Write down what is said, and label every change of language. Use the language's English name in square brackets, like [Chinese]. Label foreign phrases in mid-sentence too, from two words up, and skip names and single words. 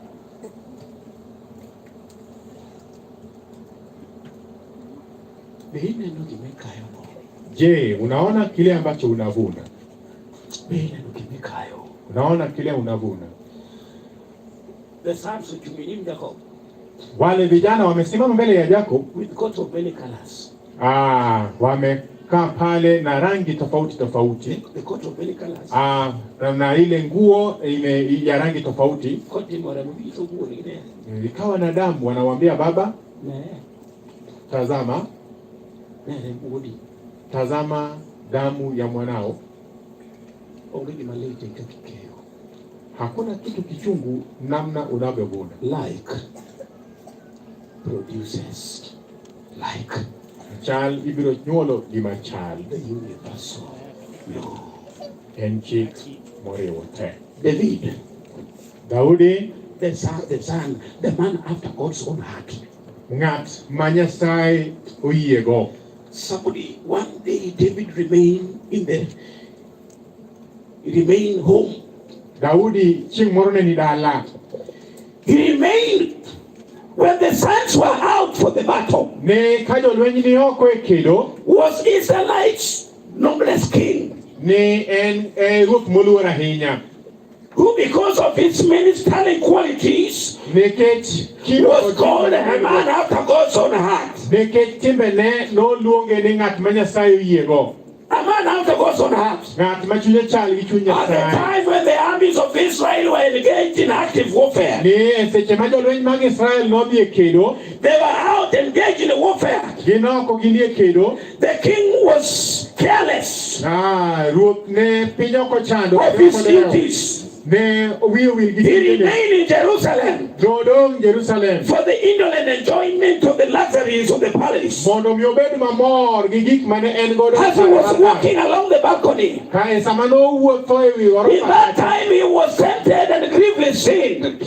[Swahili] Je, unaona kile ambacho unavuna? Unaona kile unavuna? Wale vijana wamesimama mbele ya Jacob [English] with coats of many colors. [Swahili] Wamekaa pale na rangi tofauti tofauti. [English] The coat of many colors. [Swahili] Na ile nguo ya rangi tofauti. Ikawa na damu, wanamwambia baba, tazama. Tazama damu ya mwanao. Hakuna kitu kichungu namna unavyovuna. [English] Like produces like. [Luo (Kenya and Tanzania)] Chal ibiro nyuolo gima chal. [English] The universal law. [Luo (Kenya and Tanzania)] En chik moriwo te. [English] David. Daudi. The son, the man after God's own heart. [Luo (Kenya and Tanzania)] Ngat ma Nyasaye oyiego. [English] Somebody, one day David remained home. [Luo (Kenya and Tanzania)] Daudi chieng' moro ne ni dala. [English] He remained when the sons were out for the battle. [Luo (Kenya and Tanzania)] Ne ka jolweny ni oko e kedo. [English] Was Israelites noblest king. [Luo (Kenya and Tanzania)] Ne en ruoth moluor ahinya. [English] Who because of his many sterling qualities was called a man after God's own heart. [Luo (Kenya and Tanzania)] Nekech timbe ne noluonge ni ng'at ma Nyasaye oyiego. [English] A man after God's own heart. [Luo (Kenya and Tanzania)] Ng'at ma chunye chal gi chuny Nyasaye. [English] At the time when the armies of Israel were engaged in active warfare. [Luo (Kenya and Tanzania)] Ni seche ma jolweny mag Israel nodhi e kedo. [English] They were out engaged in warfare. [Luo (Kenya and Tanzania)] Ginoko gini e kedo. [English] The king was careless. [Luo (Kenya and Tanzania)] Ruoth ne piny oko chando. [English] Of his duties. He remained in Jerusalem Jerusalem for the indolent enjoyment of the luxuries of the palace. As he was walking along the balcony, in that time he was tempted and grievously sinned.